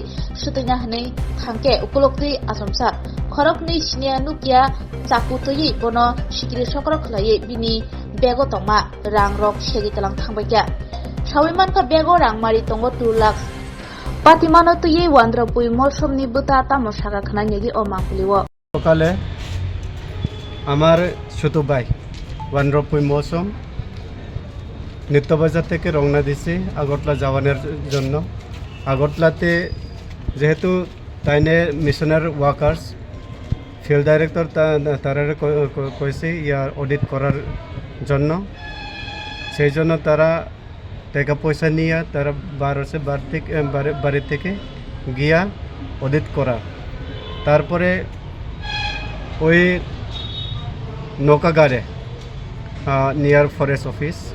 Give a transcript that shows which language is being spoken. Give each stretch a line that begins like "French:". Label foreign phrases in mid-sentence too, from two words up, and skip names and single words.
Kok Borok: Sutina hne thangke upolokti asomsa. Khorokni sinia nukia chakutoi bono sikiri sokrok khlai bini bego tongma rangrok segi talang thangbaikya. Shawiman ka bego rangmari tongo 2 lakh Patimano to ye wandrupui molshomni buta tamo saga khana negi o mangpuliwo
Bangla: সকালে আমার ছোট ভাই ওয়ান্ড্রপুই মৌসুম নিত্যবাজার থেকে রওনা দিছি আগরতলা যাওয়ানোর জন্য আগরতলাতে যেহেতু তাইনে মিশনের
English: workers field director
Bangla: তারা কইছে
English: year audit
Bangla: করার জন্য সেই জন্য তারা টাকা পয়সা নিয়ে তারা বাড়ি থেকে গিয়া অডিট করা তারপরে ওই নৌকাগারে
English: near forest office